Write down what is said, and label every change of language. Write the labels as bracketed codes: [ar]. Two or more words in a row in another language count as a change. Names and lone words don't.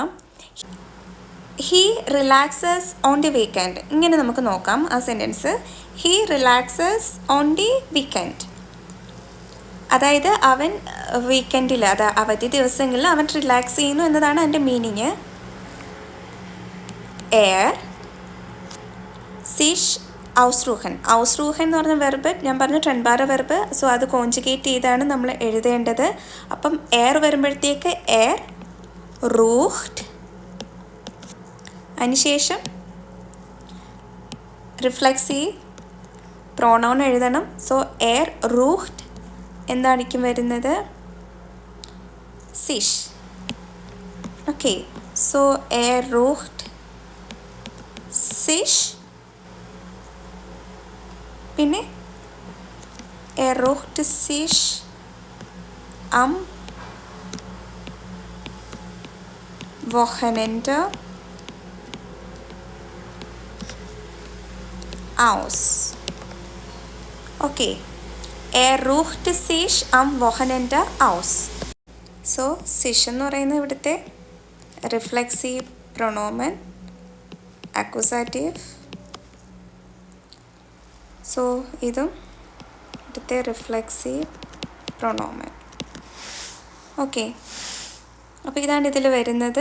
[en] He relaxes on the weekend. [ml] ഇങ്ങനെ നമുക്ക് നോക്കാം ആ സെൻറ്റൻസ്. [en] He relaxes on the weekend. [ml] അതായത് അവൻ വീക്കെൻഡിൽ, അവധി ദിവസങ്ങളിൽ അവൻ റിലാക്സ് ചെയ്യുന്നു എന്നതാണ് അതിൻ്റെ മീനിങ്. [de] എയർ sich ausruhen. [ml] ഔസ്രൂഹൻ എന്ന് പറഞ്ഞ വെർബ് ഞാൻ പറഞ്ഞു ട്രെൻബാറ് വെർബ്. സോ അത് കോൺജുഗേറ്റ് ചെയ്താണ് നമ്മൾ എഴുതേണ്ടത്. അപ്പം എയർ വരുമ്പോഴത്തേക്ക് [de] er ruht, [ml] അതിനുശേഷം [en] reflexive pronoun [ml] എഴുതണം. സോ [de] er ruht [ml] എന്തായിരിക്കും വരുന്നത്? sich. ഓക്കെ, സോ [de] er ruht sich. പിന്നെ ruht sich am Wochenende aus. Okay, ruht sich am Wochenende aus. [ml] സോ sich എന്ന് പറയുന്നത് ഇവിടുത്തെ [de] reflexive Pronomen, [ml] അക്യൂസാറ്റീവ്. സോ ഇതും ഇവിടുത്തെ [de] reflexive Pronomen. [ml] ഓക്കെ, അപ്പോൾ ഇതാണ് ഇതിൽ വരുന്നത്.